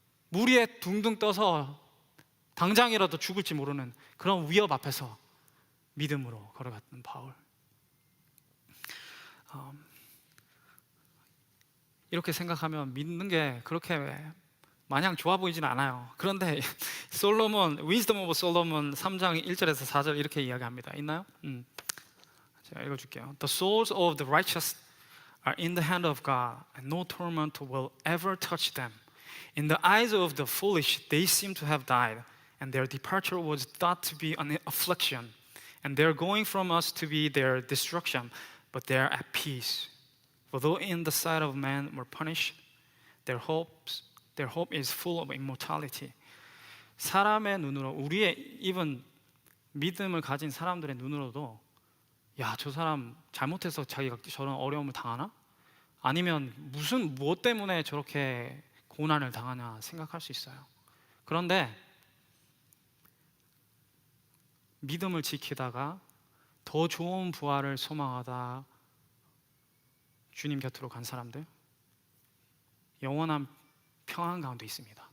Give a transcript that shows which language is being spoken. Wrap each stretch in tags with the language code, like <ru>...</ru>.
<ko>물 위에 둥둥 떠서 당장이라도 죽을지 모르는 그런 위협 앞에서 믿음으로 걸어갔던 바울. 이렇게 생각하면 믿는 게 그렇게 마냥 좋아 보이지는 않아요. 그런데 솔로몬, Wisdom of Solomon 3장 1절에서 4절 이렇게 이야기합니다. 있나요? 제가 읽어줄게요.</ko> <en>The souls of the righteous are in the hand of God, and no torment will ever touch them. In the eyes of the foolish, they seem to have died, and their departure was thought to be an affliction, and their going from us to be their destruction, but they are at peace. For though in the sight of man were punished, their hope is full of immortality.</en> <ko>사람의 눈으로, 우리의 even 믿음을 가진 사람들의 눈으로도, 야, 저 사람 잘못해서 자기가 저런 어려움을 당하나? 아니면 무엇 때문에 저렇게 고난을 당하냐 생각할 수 있어요. 그런데 믿음을 지키다가 더 좋은 부활을 소망하다 주님 곁으로 간 사람들, 영원한 평안 가운데 있습니다.</ko>